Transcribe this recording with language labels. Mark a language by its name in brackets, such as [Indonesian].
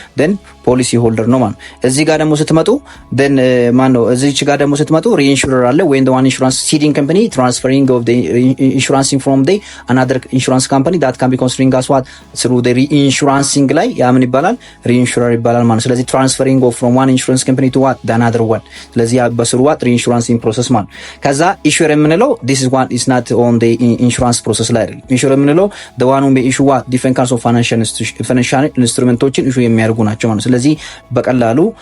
[Amharic] then ፖሊሲ ሆልደር ነው ማለት። እዚህ ጋር ደግሞ ስትመጡ then ማን ነው? [English] እዚች ጋር ደግሞ ስትመጡ [Amharic] ሪኢንሹረር አለ [English] when the one insurance ceding company transferring of the insurance from the another insurance company that can be considering as what through the reinsuring [Amharic] ላይ ያ ምን ይባላል? ሪኢንሹረር ይባላል ማለት። ስለዚህ [English] transferring of from one insurance company to what the another one። [Amharic] ስለዚህ በስሩ what reinsuring process ማለት። ከዛ issuer የምንለው [English] this is one is not on the insurance process [Amharic] ላይ አይደለም። ኢንሹረር የምንለው [English] the one who may issue what different kinds of [Amharic] financial instrumentoችን ኢሹ የሚያደርጉ ናቸው ማለት። ስለዚህ በቀላሉ